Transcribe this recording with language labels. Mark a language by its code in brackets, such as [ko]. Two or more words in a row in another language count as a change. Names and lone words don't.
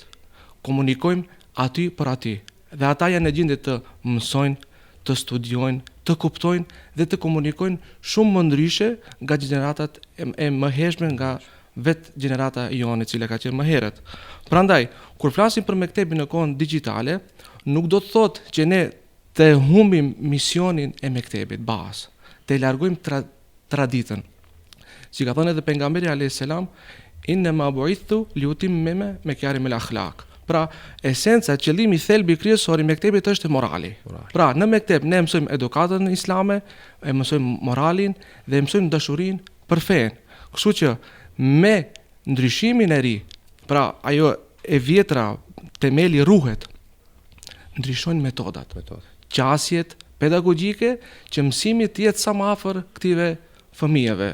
[sq] Komunikojmë aty për aty. Dhe ata janë në gjendje të mësojnë, të studiojnë, të kuptojnë dhe të komunikojnë shumë më ndryshe nga gjeneratat e mëhershme, nga vetë gjenerata jonë e cila ka qenë më herët. Prandaj, kur flasim për mektebin në kohën digjitale, nuk do të thotë që ne të humbim misionin e mektebit bazë, të largojmë traditën. Si ka thënë edhe pejgamberi [ar] عليه السلام إنما بعثت لأتمم مكارم الأخلاق. [sq] Pra, esenca, qëllimi, thelbi kryesor i mektebit është morali. Pra, në mekteb ne mësojmë edukatën islame, e mësojmë moralin dhe mësojmë dashurinë për fen. Kështu që me ndryshimin e ri, pra ajo e vjetra, temeli ruhet, ndryshojnë metodat, qasjet pedagogjike që mësimi të jetë sa më afër këtyre fëmijëve.